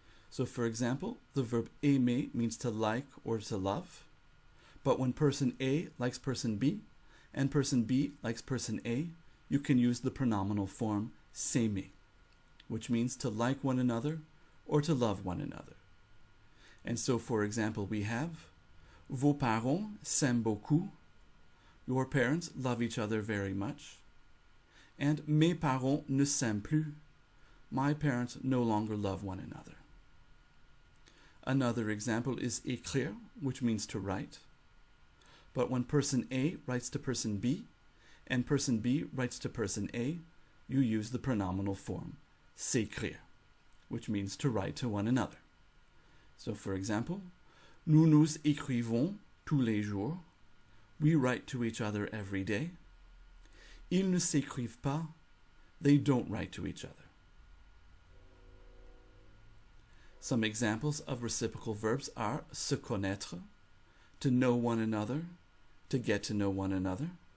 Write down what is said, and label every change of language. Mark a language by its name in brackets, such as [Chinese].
[English] So for example, the verb aimer means to like or to love, but when person A likes person B, and person B likes person A, you can use the pronominal form s'aimer, which means to like one another or to love one another. And so, for example, we have [French] vos parents s'aiment beaucoup. [English] Your parents love each other very much. [French] And mes parents ne s'aiment plus. [English] My parents no longer love one another. Another example is écrire, which means to write. But when person A writes to person B, and person B writes to person A, you use the pronominal form s'écrire, which means to write to one another. So for example, [French] nous nous écrivons tous les jours. [English] We write to each other every day. [French] Ils ne s'écrivent pas. [English] They don't write to each other. Some examples of reciprocal verbs are se connaître, to know one another, to get to know one another.